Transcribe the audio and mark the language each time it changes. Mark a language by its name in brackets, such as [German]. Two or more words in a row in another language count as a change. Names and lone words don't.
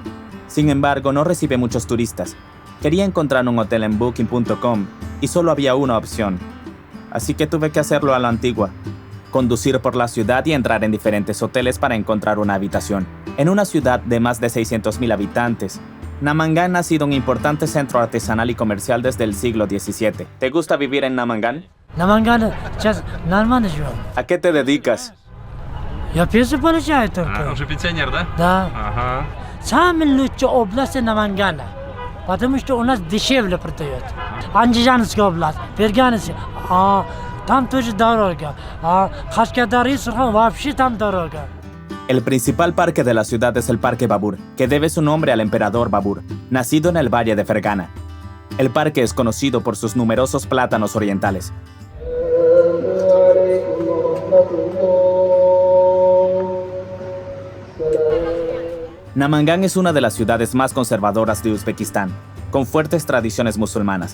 [Spanish] Sin embargo, no recibe muchos turistas. Quería encontrar un hotel en Booking.com y solo había una opción. Así que tuve que hacerlo a la antigua. Conducir por la ciudad y entrar en diferentes hoteles para encontrar una habitación. En una ciudad de más de 600,000 habitantes, Namangan ha sido un importante centro artesanal y comercial desde el siglo XVII. ¿Te gusta vivir en Namangan? [Russian] Namangan, нормально живем. [Spanish] ¿A qué te dedicas? [Russian] Я пенсию получаю только. Уже пенсионер, да? Да. Ага. Самая лучшая область Намангана, потому что у нас дешевле продают. Андижанская область, Ферганская, там тоже дорого. Кашкадар и Сурхан вообще там дорого. [Spanish] El principal parque de la ciudad es el Parque Babur, que debe su nombre al emperador Babur, nacido en el Valle de Fergana. El parque es conocido por sus numerosos plátanos orientales. Namangan es una de las ciudades más conservadoras de Uzbekistán, con fuertes tradiciones musulmanas.